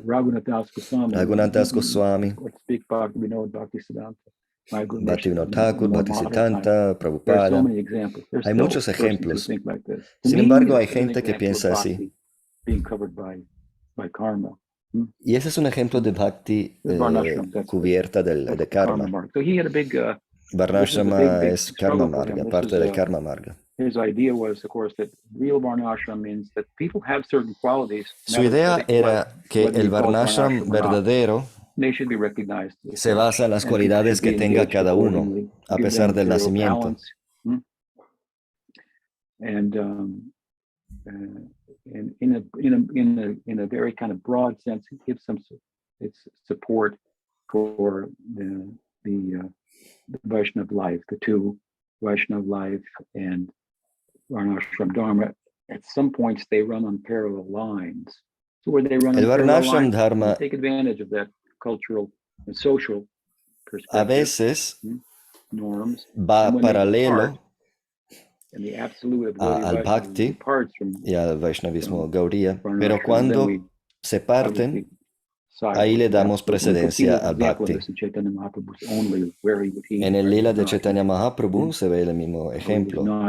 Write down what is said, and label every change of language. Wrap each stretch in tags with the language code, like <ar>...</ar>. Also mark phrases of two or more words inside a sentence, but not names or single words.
<es>Raghunath Das Goswami, Bhaktivinoda Thakur, Bhaktisiddhanta, Prabhupada. Hay muchos ejemplos. Sin embargo, hay gente que piensa así. Y ese es un ejemplo de bhakti cubierta de karma. Varnashrama es</es> <sa>कर्म मार्ग,</sa> <es>parte del</es> <sa>कर्म मार्ग.</sa> <es>Su idea era que el varnashram verdadero se basa en las cualidades que tenga cada uno, a pesar del nacimiento.</es> <en>In a very kind of broad sense, it gives some support for the Vaishnav life, the two Vaishnav life and Varnashram Dharma. At some points, they run on parallel lines. So where they run on parallel lines, Dharma take advantage of that cultural and social perspective.</en> <es>A veces norms va paralelo al bhakti y al Vaishnavismo Gaudiya, pero cuando se parten, ahí le damos precedencia al bhakti. En el lila de Chaitanya Mahaprabhu se ve el mismo ejemplo.</es>